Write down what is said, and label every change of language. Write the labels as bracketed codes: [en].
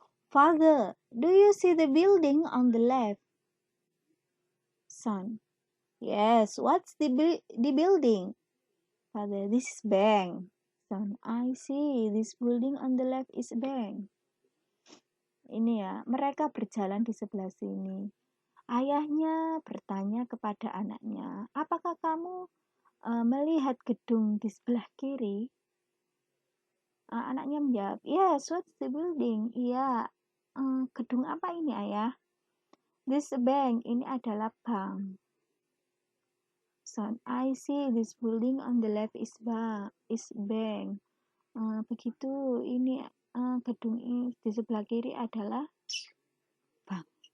[en] Father, do you see the building on the left? Son, yes, what's the building? Father, this is bank. Son, I see, this building on the left is bank. [id] Ini ya, mereka berjalan di sebelah sini. Ayahnya bertanya kepada anaknya, apakah kamu melihat gedung di sebelah kiri? Anaknya menjawab, [en] yes, what's the building? [id] Iya, gedung apa ini ayah? [en] This bank, [id] ini adalah bank. [en] Son, I see this building on the left is bank. [id] Begitu, ini gedung ini di sebelah kiri adalah bank.